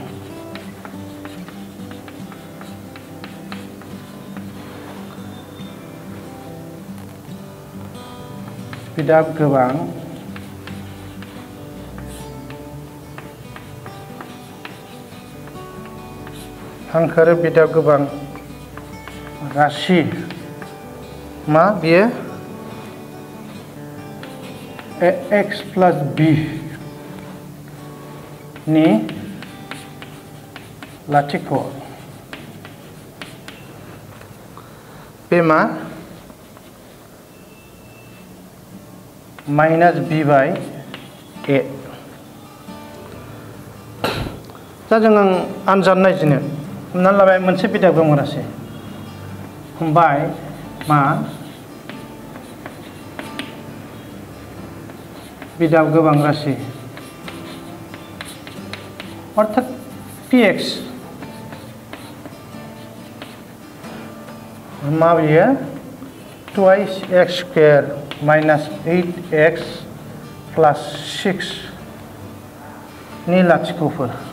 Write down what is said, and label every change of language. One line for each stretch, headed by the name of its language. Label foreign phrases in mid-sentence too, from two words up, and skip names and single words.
Bodo: बिदाब गोबां हांखोआरि बिदाब गोबां राशि मा बियो
English: x plus b
Bodo: नि लाथिख' बे मा
English: -b by a
Bodo: दा जों आनजाद नायजेनो हमनानै लाबाय मोनसे बिदाब गोबां राशि हमबाय मा बिदाब गोबां राशि अर्थात px मा बियो
English: twice x square minus 8x plus 6
Bodo: नि लाथिख'फोर